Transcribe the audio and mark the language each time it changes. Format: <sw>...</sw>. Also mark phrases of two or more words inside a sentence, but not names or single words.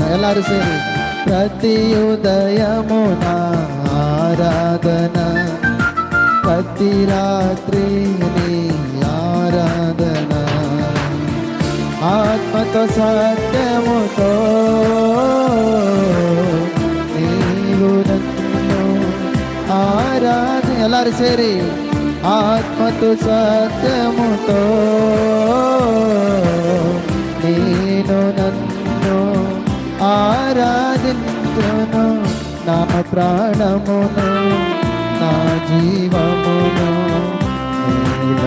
<kn>ಎಲ್ಲರೂ ಸೇರಿ</kn> <te>ప్రతియుదయమున ఆరాధన, ప్రతి రాత్రి నీ ఆరాధన. ఆత్మతో సత్యముతో నీవు నన్ను ఆరాధన.</te> <kn>ಎಲ್ಲರೂ ಸೇರಿ</kn> <te>ఆత్మతో సత్యముతో నేను నన్ను ఆరాధించును. నా ప్రాణమును నా జీవమును నీలో</te>